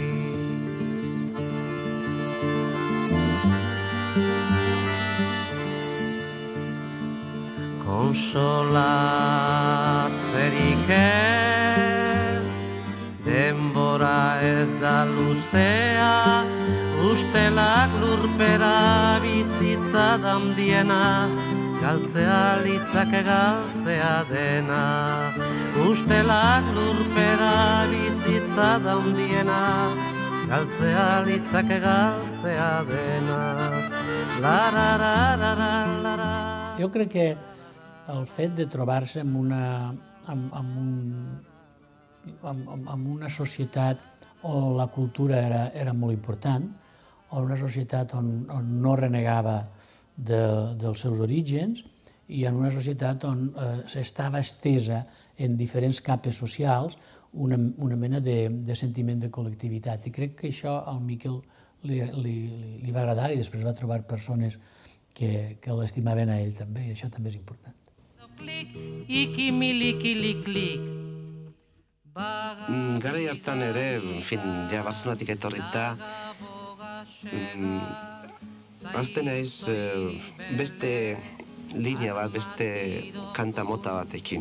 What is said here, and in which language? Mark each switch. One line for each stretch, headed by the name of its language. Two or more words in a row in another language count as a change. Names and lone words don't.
Basque: Konsolatzerik ez, denbora ez da luzea, ustelak lurpera bizitza damdiena, galtzea litzake galtzea dena. Ustelak lurpera bizitza damdiena, galtzea litzake galtzea dena.
Catalan: Jo crec que el fet de trobar-se en una societat on la cultura era molt important, on una societat on no renegava dels seus orígens i en una societat on s'estava estesa en diferents capes socials una mena de sentiment de col·lectivitat. I crec que això al Miquel li va agradar i després va trobar persones que l'estimaven a ell també, i això també és important.
Basque: Garai hartan ere, ja Bartzelonatik etorrita, hasten naiz beste linea bat, beste kanta mota batekin.